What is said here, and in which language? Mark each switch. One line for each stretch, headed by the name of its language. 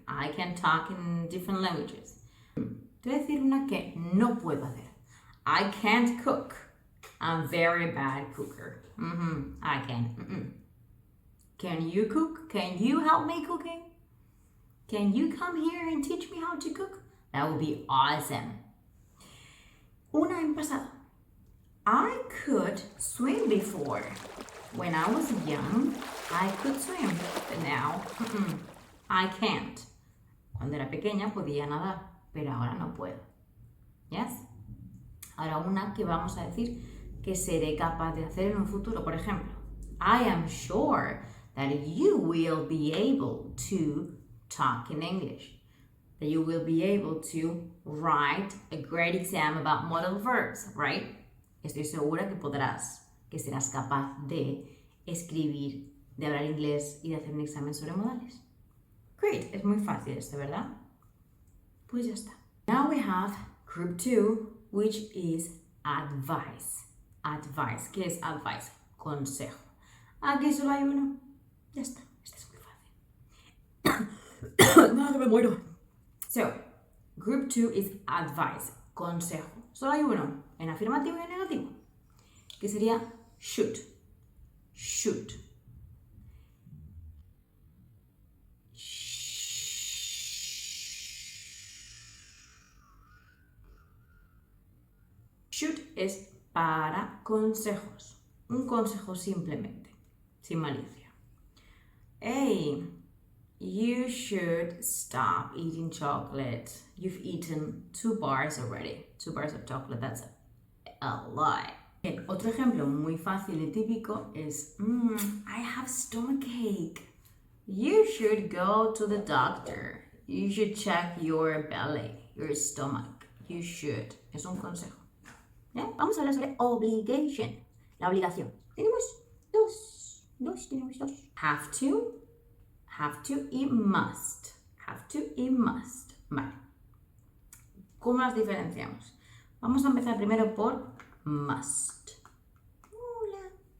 English: I can talk in different languages.
Spanish: Te voy a decir una que no puedo hacer.
English: I can't cook. I'm very bad cooker. I can. Can you cook? Can you help me cooking? Can you come here and teach me how to cook? That would be awesome.
Spanish: Una en pasado.
English: I could swim before. When I was young, I could swim. But now, I can't.
Spanish: Cuando era pequeña podía nadar, pero ahora no puedo. Yes? Ahora una que vamos a decir que seré capaz de hacer en un futuro. Por ejemplo,
English: I am sure that you will be able to talk in English. That you will be able to write a great exam about modal verbs, right?
Spanish: Estoy segura que serás capaz de escribir, de hablar inglés y de hacer un examen sobre modales. Great, es muy fácil esto, ¿verdad? Pues ya está.
English: Now we have group 2, which is advice.
Spanish: advice. ¿Qué es advice? Consejo. Aquí solo hay uno. Ya está. Este es muy fácil. ¡No, me muero!
English: So, group 2 is advice.
Spanish: Consejo. Solo hay uno. En afirmativo y en negativo. Que sería should. Should. Should es para consejos. Un consejo simplemente, sin malicia.
English: Hey, you should stop eating chocolate. You've eaten 2 bars already. 2 bars of chocolate, that's a lot.
Spanish: Bien, otro ejemplo muy fácil y típico es
English: I have stomachache. You should go to the doctor. You should check your belly, your stomach. You should.
Spanish: Es un consejo. Vamos a hablar sobre obligation, la obligación. Tenemos dos. Have to y must. Have to y must. Vale. ¿Cómo las diferenciamos? Vamos a empezar primero por must. Hola.